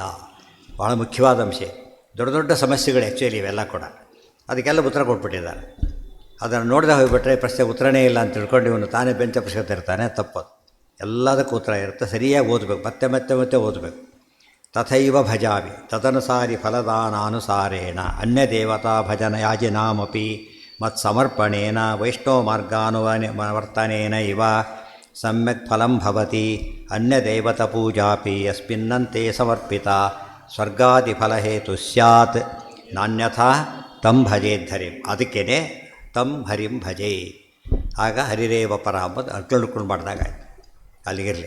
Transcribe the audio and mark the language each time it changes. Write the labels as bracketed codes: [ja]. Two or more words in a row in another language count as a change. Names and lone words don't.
[kn] ಭಾಳ ಮುಖ್ಯವಾದ ಅಂಶ. ದೊಡ್ಡ ದೊಡ್ಡ ಸಮಸ್ಯೆಗಳು ಆ್ಯಕ್ಚುಲಿ ಇವೆಲ್ಲ ಕೂಡ, ಅದಕ್ಕೆಲ್ಲ ಉತ್ತರ ಕೊಟ್ಬಿಟ್ಟಿದ್ದಾರೆ. ಅದನ್ನು ನೋಡದೆ ಹೋಗಿಬಿಟ್ರೆ ಪ್ರಶ್ನೆ ಉತ್ತರನೇ ಇಲ್ಲ ಅಂತ ತಿಳ್ಕೊಂಡು ಇವನು ತಾನೇ ಬೆಂಚ ಪ್ರಶ್ನೆ ಇರ್ತಾನೆ. ತಪ್ಪದು. ಎಲ್ಲದಕ್ಕೂ ಉತ್ತರ ಇರುತ್ತೆ. ಸರಿಯಾಗಿ ಓದಬೇಕು, ಮತ್ತೆ ಮತ್ತೆ ಮತ್ತೆ ಓದಬೇಕು. [sa] ತಥೈವ ಭಜಾಮಿ ತದನುಸಾರಿ ಫಲದಾನಾನುಸಾರೇಣ ಅನ್ಯ ದೇವತಾ ಭಜನ ಯಾಜಿನಾಮಪಿ ಮತ್ಸಮರ್ಪಣೇನ ವೈಷ್ಣವ ಮಾರ್ಗಾನುವರ್ತನೇನ ಇವ ಸಮ್ಯಕ್ ಫಲಂ ಭವತಿ ಅನ್ಯದೇವತ ಪೂಜಾಪಿ ಯಸ್ಮಿನ್ನಂತೆ ಸಮರ್ಪಿತ ಸ್ವರ್ಗಾದಿಫಲಹೇತು ಸ್ಯಾತ್ ನಾನ್ಯಥಾ ತಂ ಭಜೇದ್ಧರಿಂ. [kn] ಅದಕ್ಕೇ [sa] ತಂ ಹರಿಂ ಭಜೆ. [kn] ಆಗ [sa] ಹರಿರೇವ ಪರ [kn] ಅಂಬುದು ಅರ್ಕೊಂಡು ಮಾಡಿದಾಗಾಯ್ತು. ಅಲ್ಲಿಗಿರಲಿ.